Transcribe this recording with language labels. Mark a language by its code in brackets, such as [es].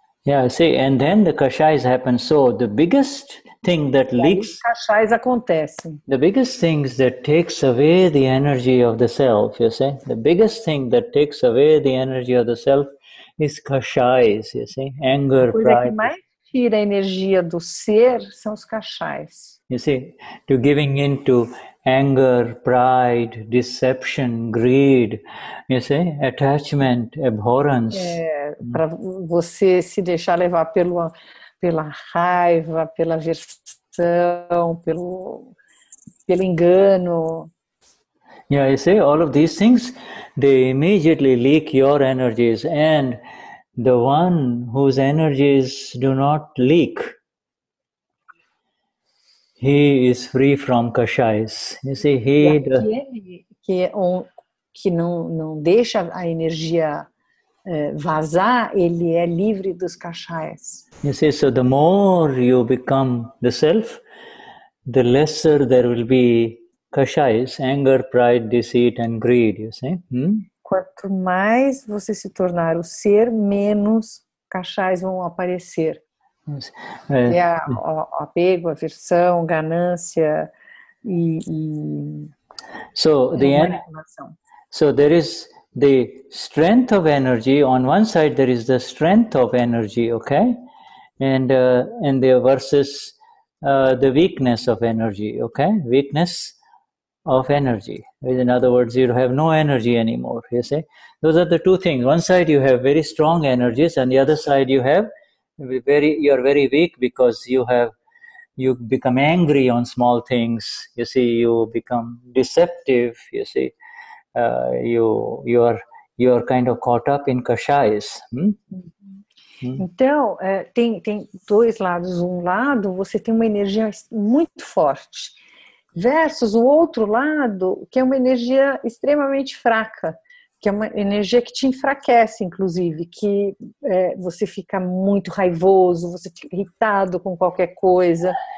[en] Yeah, see, and then the kashais happen. So the biggest thing that leaks, [pt] os kashais acontecem. [en] The biggest things that takes away the energy of the self, you see, the biggest thing that takes away the energy of the self is kashais, you see, anger, pride. [pt] A coisa que mais tira a energia do ser são os kashais. [en] You see, to giving into anger, pride, deception, greed, you see, attachment, abhorrence. [pt] Para você se deixar levar pela raiva, pela aversão, pelo engano. [en] Yeah, you see, all of these things, they immediately leak your energies, and the one whose energies do not leak he is free from kashais. You see, [pt] E aquele que não deixa a energia vazar, ele é livre dos kashais. [en] You see, so the more you become the self, the lesser there will be kashais, anger, pride, deceit, and greed, you see. [pt] Quanto mais você se tornar o ser, menos kashais vão aparecer. [en] Yes. [pt] Apego, aversão, ganância e manipulação. [en] So there is the strength of energy. On one side, there is the strength of energy, okay? And the versus the weakness of energy, okay? Weakness of energy. In other words, you have no energy anymore, you see. Those are the two things. One side you have very strong energies, and the other side you are very weak because you become angry on small things, you see, you become deceptive, you see, you are kind of caught up in kashais. [pt] Então, tem dois lados. Um lado, você tem uma energia muito forte, versus o outro lado, que é uma energia extremamente fraca, que é uma energia que te enfraquece, inclusive, que você fica muito raivoso, você fica irritado com qualquer coisa.